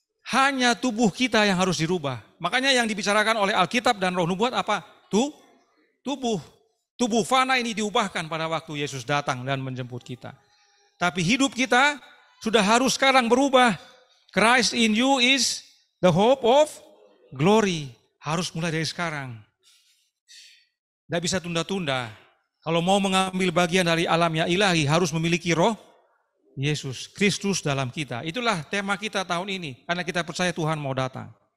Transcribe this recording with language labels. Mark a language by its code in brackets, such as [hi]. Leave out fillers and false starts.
[id] Hanya tubuh kita yang harus dirubah. Makanya yang dibicarakan oleh Alkitab dan Roh Nubuat apa? Tubuh. Tubuh fana ini diubahkan pada waktu Yesus datang dan menjemput kita. Tapi hidup kita sudah harus sekarang berubah. [en] Christ in you is the hope of glory. [id] Harus mulai dari sekarang. Tidak bisa tunda-tunda. Kalau mau mengambil bagian dari alamnya ilahi, harus memiliki Roh Yesus, Kristus dalam kita. Itulah tema kita tahun ini, karena kita percaya Tuhan mau datang.